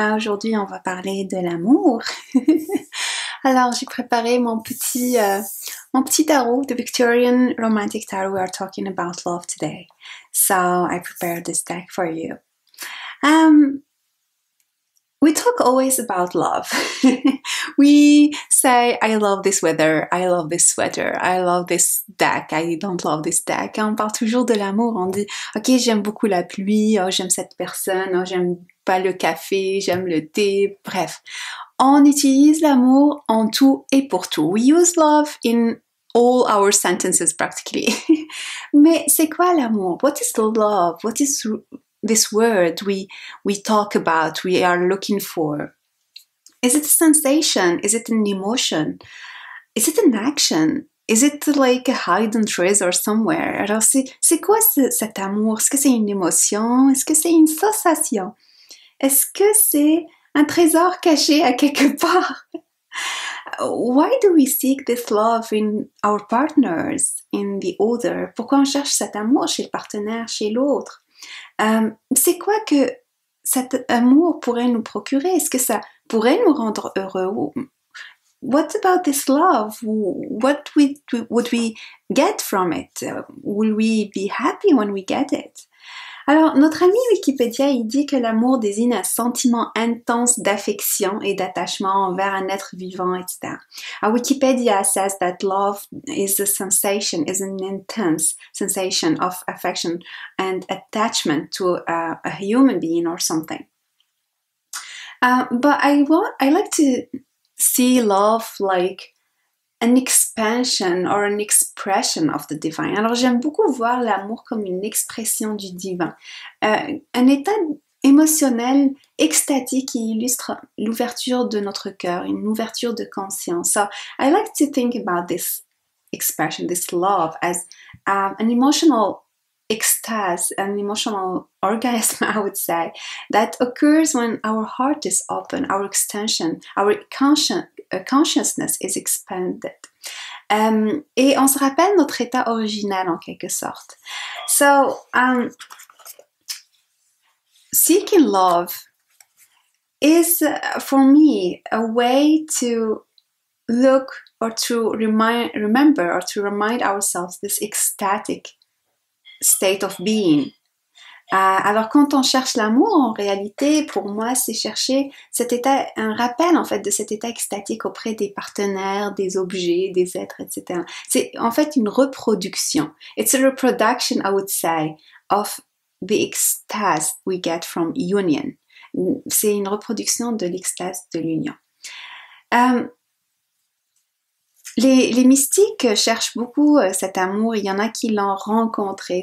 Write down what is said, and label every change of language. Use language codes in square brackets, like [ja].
[fr] Aujourd'hui, on va parler de l'amour. Alors, j'ai préparé mon petit tarot, the Victorian Romantic Tarot. [en] We are talking about love today. So, I prepared this deck for you. We talk always about love. We say, I love this weather, I love this sweater, I love this deck, I don't love this deck. [fr] On parle toujours de l'amour, on dit, ok, j'aime beaucoup la pluie, oh, j'aime cette personne, oh, j'aime pas le café, j'aime le thé, bref. On utilise l'amour en tout et pour tout. [en] We use love in all our sentences practically. [fr] Mais c'est quoi l'amour? [en] What is love? What is this word we talk about, we are looking for? Is it a sensation? Is it an emotion? Is it an action? Is it like a hidden treasure somewhere? [fr] Alors c'est quoi cet amour? Est-ce que c'est une émotion? Est-ce que c'est une sensation? Est-ce que c'est un trésor caché à quelque part? [en] Why do we seek this love in our partners, in the other? [fr] Pourquoi on cherche cet amour chez le partenaire, chez l'autre? C'est quoi que cet amour pourrait nous procurer? Est-ce que ça pourrait nous rendre heureux? [en] What about this love? What would we get from it? Will we be happy when we get it? [fr] Alors, notre ami Wikipédia, il dit que l'amour désigne un sentiment intense d'affection et d'attachement envers un être vivant, etc. [en] Wikipedia says that love is a sensation, is an intense sensation of affection and attachment to a human being or something. But I like to see love like an expansion or an expression of the divine. [fr] Alors j'aime beaucoup voir l'amour comme une expression du divin, un état émotionnel extatique qui illustre l'ouverture de notre cœur, une ouverture de conscience. [en] So I like to think about this expression, this love, as an emotional ecstasy, an emotional orgasm, I would say, that occurs when our heart is open, our extension, our consciousness is expanded. [fr] Et on se rappelle notre état original en quelque sorte. [en] So, seeking love is, for me, a way to look or to remember or to remind ourselves this ecstatic state of being. [fr] Alors quand on cherche l'amour, en réalité, pour moi, c'est chercher cet état, un rappel en fait de cet état extatique auprès des partenaires, des objets, des êtres, etc. C'est en fait une reproduction. [en] It's a reproduction, I would say, of the ecstasy we get from union. [fr] C'est une reproduction de l'extase de l'union. Les mystiques cherchent beaucoup cet amour. Il y en a qui l'ont rencontré.